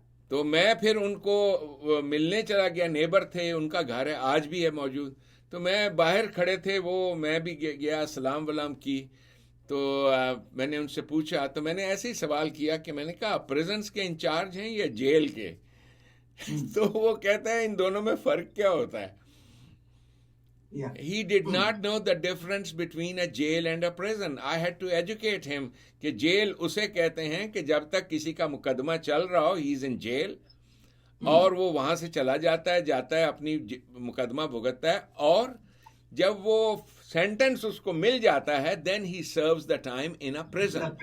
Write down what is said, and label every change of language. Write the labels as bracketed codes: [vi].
[ur] تو میں پھر ان کو ملنے چلا گیا، نیبر تھے، ان کا گھر ہے آج بھی ہے موجود، تو میں باہر کھڑے تھے وہ، میں بھی گیا، سلام ولام کی، تو میں نے ان سے پوچھا، تو میں نے ایسے ہی سوال کیا کہ میں نے کہا پریزنس کے انچارج ہیں یا جیل کے؟ تو وہ کہتا ہے ان دونوں میں فرق کیا ہوتا ہے. [en] He did not know the difference between a jail and a prison. I had to educate him [ur] کہ جیل اسے کہتے ہیں کہ جب تک کسی کا مقدمہ چل رہا ہو، [en] he is in jail، [ur] اور وہ وہاں سے چلا جاتا ہے اپنی مقدمہ بھگتتا ہے، اور جب وہ سینٹنس اس کو مل جاتا ہے [en] then he serves the time in a prison.